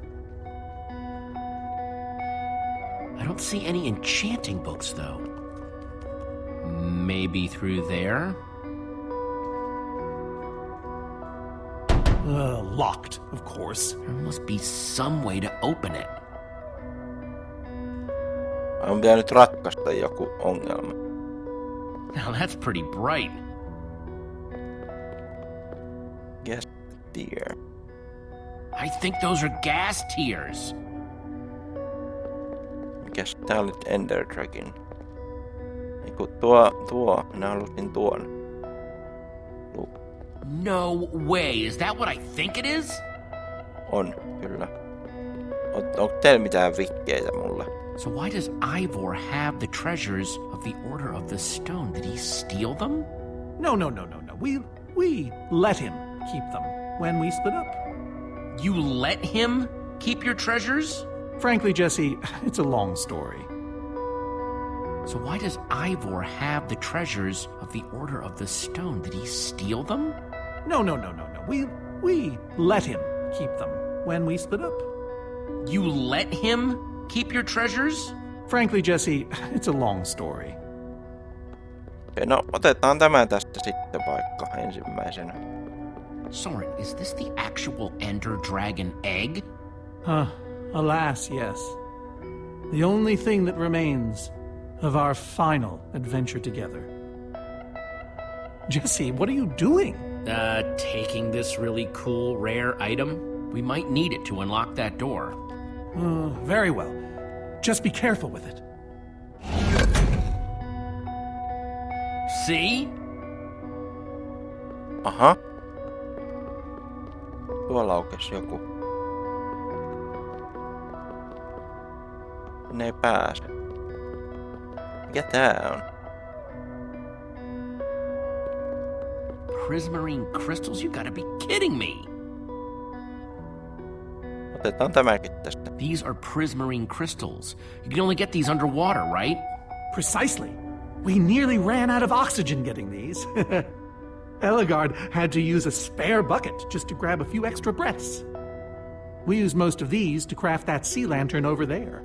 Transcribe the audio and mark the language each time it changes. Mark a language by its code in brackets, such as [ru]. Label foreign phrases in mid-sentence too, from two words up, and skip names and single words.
[en] I don't see any enchanting books, though. Maybe through there? Locked, of course. There must be some way to open it. [fi] On pitänyt ratkaista joku ongelma. [en] Now that's pretty bright. Guess dear. I think those are gas tears. [fi] Mikäs tää oli Ender Dragon? Eiku minä halusin tuon. [en] No way, is that what I think it is? [fi] On, kyllä. Onko teillä mitään vikkeitä mulle? [en] So why does Ivor have the treasures of the Order of the Stone? Did he steal them? No. We let him keep them when we split up. You let him keep your treasures? Frankly, Jesse, it's a long story. So why does Ivor have the treasures of the Order of the Stone? Did he steal them? No. We let him keep them when we split up. You let him keep your treasures? Frankly, Jesse, it's a long story. [fi] Okei, no otetaan tämä tästä sitten vaikka ensimmäisenä. [en] Soren, is this the actual Ender Dragon egg? Alas, yes. The only thing that remains of our final adventure together. Jesse, what are you doing? Taking this really cool, rare item. We might need it to unlock that door. Very well. Just be careful with it. See? [fi] Aha. Tuolla aukesi joku. Ne ei pääse. Mikä tää on? [en] Prismarine crystals? You gotta be kidding me! [fi] Otetaan tämäkin tästä. [en] These are prismarine crystals. You can only get these underwater, right? Precisely. We nearly ran out of oxygen getting these. Eligard had to use a spare bucket just to grab a few extra breaths. We used most of these to craft that sea lantern over there.